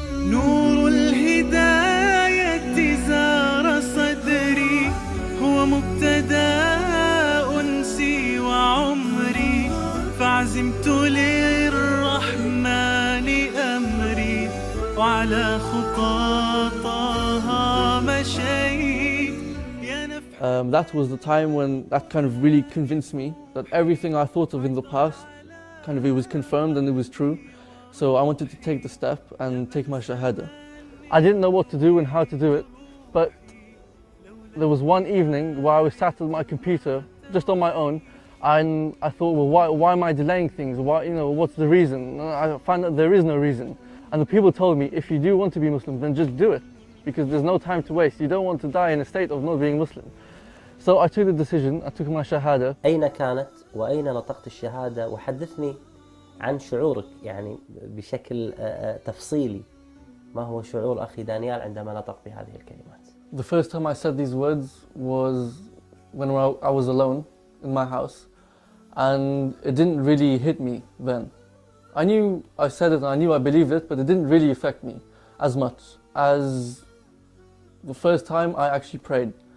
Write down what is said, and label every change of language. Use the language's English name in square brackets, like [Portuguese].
[Arabic] نور الهداية زار صدري، هو مبتدأ أنسي وعمري، فعزمت للرحمن أمري وعلى خطاطها مشيت. [English] That was the time when that kind of really convinced me that everything I thought of in the past, kind of it was confirmed and it was true. So I wanted to take the step and take my shahada. I didn't know what to do and how to do it, but there was one evening where I was sat at my computer just on my own, and I thought, well, why am I delaying things? What's the reason? I found that there is no reason. And the people told me, if you do want to be Muslim, then just do it, because there's no time to waste. You don't want to die in a state of not being Muslim. So I took the decision, I took my shahada. [Arabic] أين كانت وأين نطقت الشهادة؟ وحدثني عن شعورك يعني بشكل تفصيلي. ما هو شعور أخي دانيال عندما نطق بهذه الكلمات؟ [English] The first time I said these words was when I was alone in my house, and it didn't really hit me then. I knew I said it and I knew I believed it, but it didn't really affect me as much as the first time I actually prayed.